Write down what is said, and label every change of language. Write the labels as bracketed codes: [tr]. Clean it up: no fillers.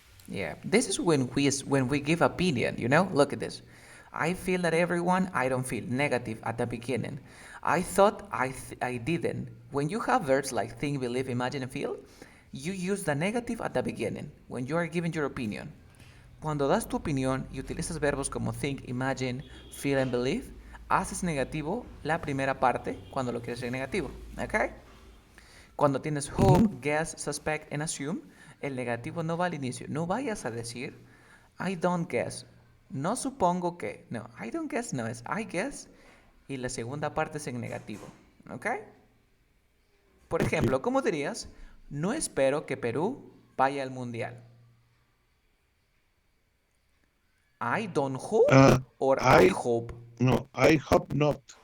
[en] Yeah, this is when we give opinion, you know? Look at this. I feel that everyone, I don't feel negative at the beginning. I thought I didn't. When you have verbs like think, believe, imagine, and feel, you use the negative at the beginning when you are giving your opinion. [es] Cuando das tu opinión y utilizas verbos como think, imagine, feel, and believe, haces negativo la primera parte cuando lo quieres hacer negativo, ¿ok? Cuando tienes hope, guess, suspect, and assume, el negativo no va al inicio. No vayas a decir, [en] I don't guess. [es] No supongo que. No, [en] I don't guess [es] no es [en] I guess. [es] Y la segunda parte es en negativo. ¿Ok? Por ejemplo, ¿cómo dirías? No espero que Perú vaya al mundial. [en] I don't hope or I hope. No, I hope not.